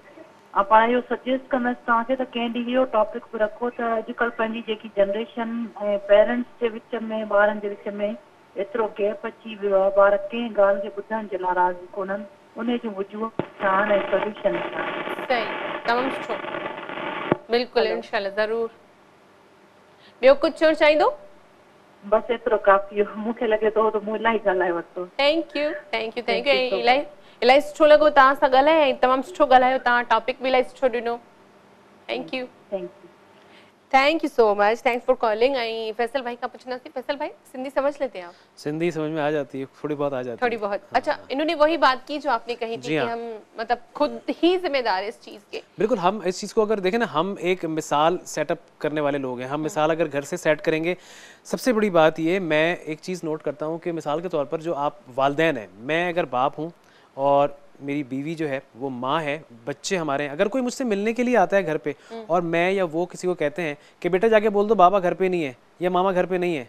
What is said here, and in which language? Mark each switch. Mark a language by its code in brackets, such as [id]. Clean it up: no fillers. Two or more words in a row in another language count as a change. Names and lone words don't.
[sd] ऐं पाण इहो सजेस्ट कंदसि तव्हांखे त कंहिं ॾींहुं इहो टॉपिक बि रखो त अॼुकल्ह पंहिंजी जेकी जनरेशन ऐं पेरेंट्स जे विच में, ॿारनि जे विच में एतिरो गैप अची वियो आहे, ॿार कंहिं ॻाल्हि खे ॿुधण जे लाइ राज़ी कोन्हनि। उन जूं वजूहूं छा आहिनि ऐं सोल्यूशन छा आहिनि। सही, तमामु सुठो। बिल्कुलु, इंशाल्लाह ज़रूर। ॿियो कुझु चवणु चाहींदो? बस एतिरो काफ़ी हो। मूंखे लॻे थो त मूं इलाही ॻाल्हाए वरितो। [en] Thank you, thank you, thank you. [sd] इलाही सुठो लॻो तव्हां सां ॻाल्हाए ऐं तमामु सुठो ॻाल्हायो तव्हां, टॉपिक बि इलाही सुठो ॾिनो। [en] Thank you. Thank you so much, thanks for calling. [sd] ऐं फैसल भाई का पूछना थी। [ur] فیصل بھائی سندھی سمجھ لیتے ہیں آپ? سندھی سمجھ میں آ جاتی ہے، تھوڑی بہت آ جاتی ہے. تھوڑی بہت. اچھا، انہوں نے وہی بات کی جو آپ نے کہی تھی کہ ہم مطلب خود ہی ذمہ دار ہے اس چیز کے. بالکل، ہم اس چیز کو اگر دیکھیں نا، ہم ایک مثال سیٹ اپ کرنے والے لوگ ہیں. ہم مثال اگر گھر سے سیٹ کریں گے، سب سے بڑی بات یہ، میں ایک چیز نوٹ کرتا ہوں کہ مثال کے طور پر جو آپ والدین ہیں، میں اگر باپ ہوں اور میری بیوی جو ہے وہ ماں ہے، بچے ہمارے ہیں، اگر کوئی مجھ سے ملنے کے لیے آتا ہے گھر پہ اور میں یا وہ کسی کو کہتے ہیں کہ بیٹا جا کے بول دو بابا گھر پہ نہیں ہے یا ماما گھر پہ نہیں ہے,